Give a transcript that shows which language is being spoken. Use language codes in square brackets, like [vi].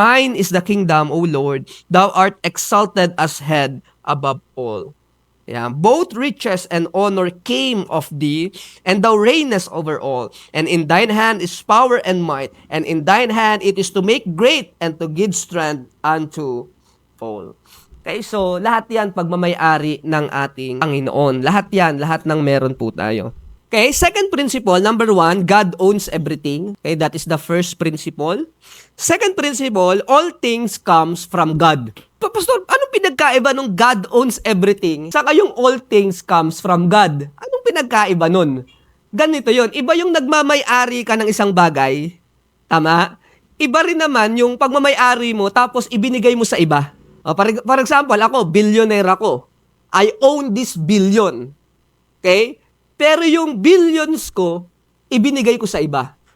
[en] Thine is the kingdom, O Lord. Thou art exalted as head above all. Yeah, both riches and honor came of thee, and thou reignest over all. And in thine hand is power and might, and in thine hand it is to make great and to give strength unto all. [tl] Okay, so lahat yan pagmamayari ng ating Panginoon. Lahat yan, lahat ng meron po tayo. [en] Okay, second principle, number 1, God owns everything. Okay, that is the first principle. Second principle, all things comes from God. Pastor, [tl] anong pinagkaiba nung [en] God owns everything? Saka yung all things comes from God. [tl] Anong pinagkaiba nun? Ganito yon. Iba yung nagmamay-ari ka ng isang bagay. Tama? Iba rin naman yung pagmamay-ari mo tapos ibinigay mo sa iba. [en] For example, [tl] ako, billionaire ako. [en] I own this billion. Okay? [tl] Pero yung billions ko, ibinigay ko sa iba.